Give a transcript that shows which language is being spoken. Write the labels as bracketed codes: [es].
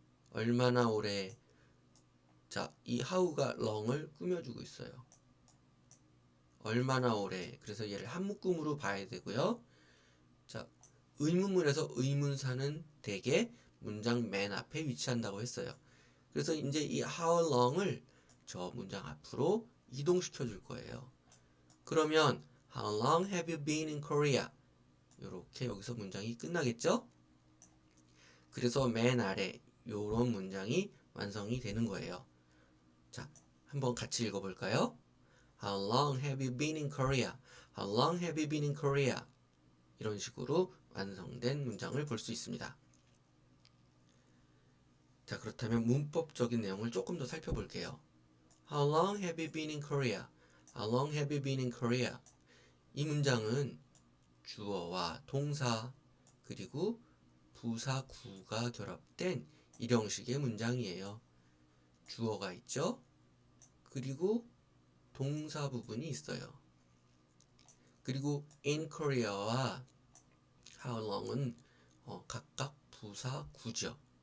[ko] 얼마나 오래. 자, 이 how가 long을 꾸며주고 있어요. 얼마나 오래. 그래서 얘를 한 묶음으로 봐야 되고요. 자, 의문문에서 의문사는 대개 문장 맨 앞에 위치한다고 했어요. 그래서 이제 이 [en] how long [ko] 을 저 문장 앞으로 이동시켜 줄 거예요. 그러면 [en] How long have you been in Korea? [ko] 이렇게 여기서 문장이 끝나겠죠? 그래서 맨 아래 요런 문장이 완성이 되는 거예요. 자, 한번 같이 읽어볼까요? [en] How long have you been in Korea? How long have you been in Korea? [ko] 이런 식으로 완성된 문장을 볼 수 있습니다. 자, 그렇다면 문법적인 내용을 조금 더 살펴볼게요. [en] How long have you been in Korea? How long have you been in Korea? [ko] 이 문장은 주어와 동사 그리고 부사 구가 결합된 일형식의 문장이에요. 주어가 있죠? 그리고 동사 부분이 있어요. 그리고 [en] in Korea [ko] 와 how long은 각각 부사 구죠.